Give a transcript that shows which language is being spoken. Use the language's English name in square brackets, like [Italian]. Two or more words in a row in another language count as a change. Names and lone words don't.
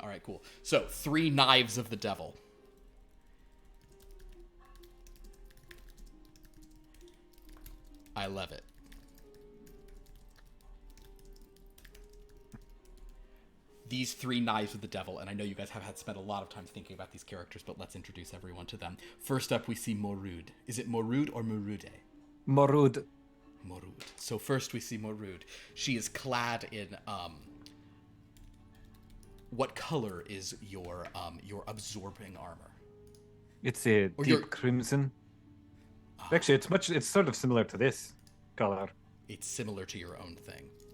[English] All right, cool. So 3 knives of the devil. I love it. These 3 knives of the devil, and I know you guys have had spent a lot of time thinking about these characters, but let's introduce everyone to them. First up, we see Morud. Is it Morud or Morude? Morud. Morud. So first we see Morud. She is clad in what color is your absorbing armor? It's a Or deep your- crimson. Actually, it's sort of similar to this color. It's similar to your own thing.